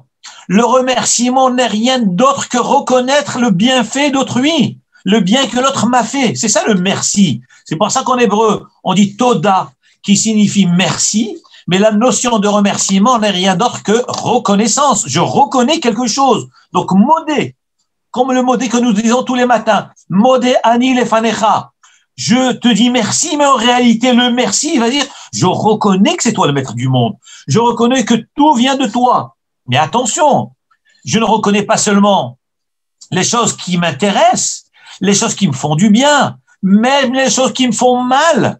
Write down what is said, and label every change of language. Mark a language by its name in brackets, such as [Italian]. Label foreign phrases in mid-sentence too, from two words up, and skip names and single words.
[French] Le remerciement n'est rien d'autre que reconnaître le bienfait d'autrui, le bien que l'autre m'a fait. C'est ça le merci. C'est pour ça qu'en hébreu, on dit Toda, qui signifie merci, mais la notion de remerciement n'est rien d'autre que reconnaissance. Je reconnais quelque chose. Donc, modé, comme le modé que nous disons tous les matins, [Hebrew] מודה אני לפניך. [French] Je te dis merci, mais en réalité, le merci, il va dire, je reconnais que c'est toi le maître du monde. Je reconnais que tout vient de toi. Mais attention, je ne reconnais pas seulement les choses qui m'intéressent, les choses qui me font du bien, même les choses qui me font mal.